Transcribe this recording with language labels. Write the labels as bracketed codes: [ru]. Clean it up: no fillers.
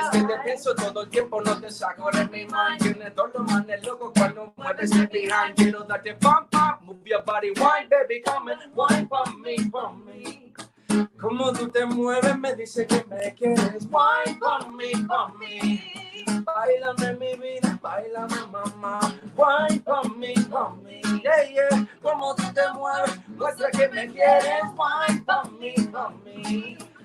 [es] Es que te pienso todo el tiempo. No te saco de mi mind. Tienes todo lo más de loco cuando mueves el behind. Quiero darte pump, pump. [en] Move your body, wine, baby, come and wine for me, for me. [es] Como tú te mueves me dice que me quieres. [en] Wine for me, for me. [es] Báilame mi vida, báilame mamá. [en] Wine for me, yeah, yeah. [es] Como tú te mueves, muestra que me quieres. [en] Wine for me.